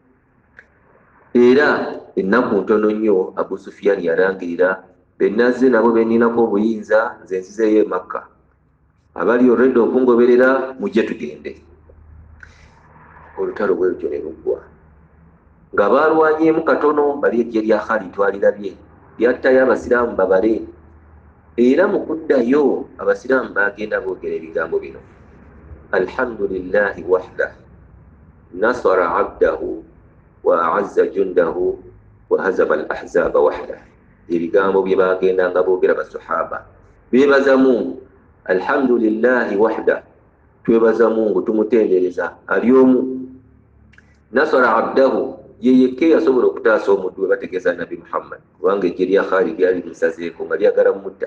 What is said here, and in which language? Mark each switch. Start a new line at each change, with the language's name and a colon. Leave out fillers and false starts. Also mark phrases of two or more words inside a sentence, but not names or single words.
Ganda: Era ennaku ntono nnyo Abu Sufyan yalangirira, benazze nabo benninako obuyinza, nze nzizeeyo e Makka, abali already okungoberera mujje tugende. Olutalo bwe lutyo ne luggwa, nga baalwanyeemu katono, bali ejje lya Khalid twalirabye lyattayo abasiraamu babale. Era mu kuddayo abasiraamu bagenda boogera ebigambo bino,
Arabic: الحمد لله وحده نصر عبده وأعز جنده وهزم الأحزاب وحده.
Ganda: Ebigambo bye bagenda nga boogera basahaba, beebaza Mungu,
Arabic: الحمد لله وحده,
Ganda: twebaza Mungu tumutendereza ali omu.
Arabic: نصر عبده,
Ganda: yeyeke yasobola okutaasa omuddu we bategeeza Nabi Muhammad, kubanga ejje lya Khalid lyali lisazeeko nga lyagala mutta.